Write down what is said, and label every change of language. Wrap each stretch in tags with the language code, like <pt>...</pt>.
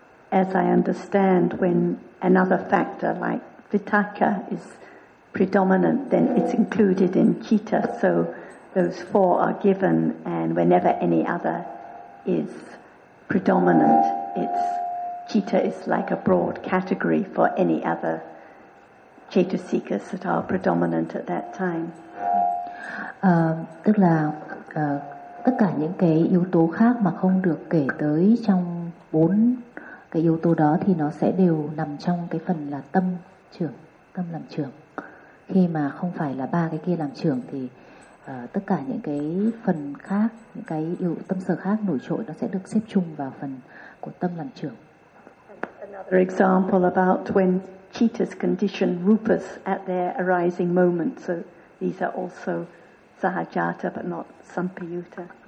<en>As I understand, when another factor like vitaka is predominant, then it's included in citta. So those four are given, and whenever any other is predominant, it's citta is like a broad category for any other chetasikas that are predominant at that time.</en> <vi>Tức là tất cả những cái yếu tố khác mà không được kể tới trong bốn cái yếu tố đó thì nó sẽ đều nằm trong cái phần là tâm trưởng, tâm làm trưởng. Khi mà không phải là ba cái kia làm trưởng thì tất cả những cái phần khác, những cái yếu tâm sở khác nổi trội nó sẽ được xếp chung vào phần của tâm làm trưởng.</vi> <en>Another example about when cheetahs condition rupas at their arising moment. So these are also sahajata but not sampayuta.</en>